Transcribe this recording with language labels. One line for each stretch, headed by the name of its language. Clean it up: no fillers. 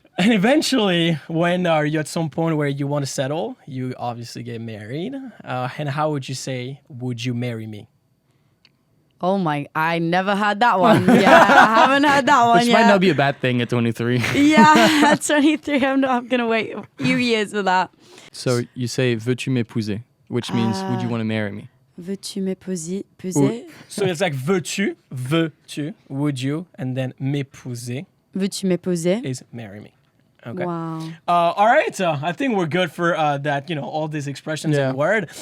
English: And eventually, when you're at some point where you want to settle, you obviously get married. And how would you say, would you marry me? Oh my, I never had that one. Yeah, I haven't had that one Which yet. might not be a bad thing at 23. Yeah, at 23, I'm going to wait a few years for that. So you say,
French: veux-tu m'épouser?
English: Which means, would you want to marry me?
French: Veux-tu m'épouser?
English: So it's like veux-tu, would you, and then m'épouser
French: Veux-tu m'épouser?
English: is marry me. Okay. Wow. All right. I think we're good for that, all these expressions Yeah. and word.